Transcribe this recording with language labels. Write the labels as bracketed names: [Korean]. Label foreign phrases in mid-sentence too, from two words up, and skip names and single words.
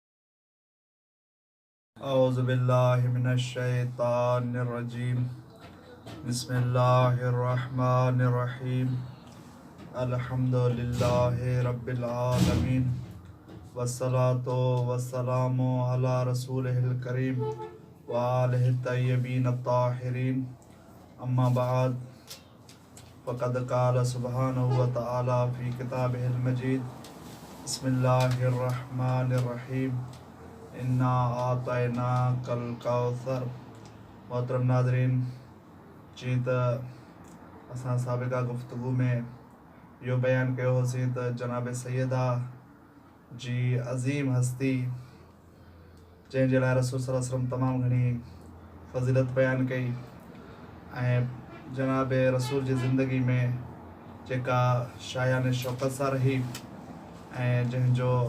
[Arabic] أعوذ بالله من الشيطان الرجيم بسم الله الرحمن الرحيم الحمد لله رب العالمين والصلاة والسلام على رسوله الكريم وآله الطيبين الطاهرين أما بعد فقد قال سبحانه وتعالى في كتابه المجيد بسم الله الرحمن الرحيم إنا أعطيناك الكوثر. [Sindhi] मोहतरम नाज़रीन, जी त असां साबिक़ा गुफ्तगू में इहो बयानु कयो होसीं त जनाब सैयदा जी अज़ीम हस्ती जंहिंजे लाइ रसूल [Arabic] صلى الله عليه وسلم [Sindhi] तमामु घणी फ़ज़ीलत बयानु कई ऐं जनाब रसूल जी ज़िंदगी में जेका शायान शौक़त सां रही ऐं जंहिंजो